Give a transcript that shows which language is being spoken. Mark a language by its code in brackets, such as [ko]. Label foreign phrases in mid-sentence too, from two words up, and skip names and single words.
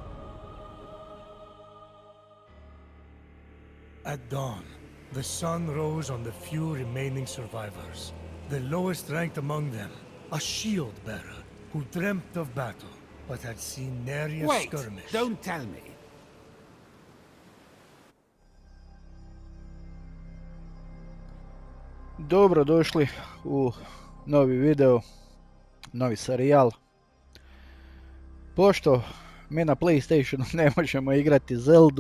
[en] At dawn, the sun rose on the few remaining survivors. The lowest ranked among them, a shield bearer who dreamt of battle, but had seen nary a skirmish. Don't tell me. [hr] Dobro došli u novi video, novi serijal. Pošto Mi na PlayStationu ne možemo igrati Zeldu.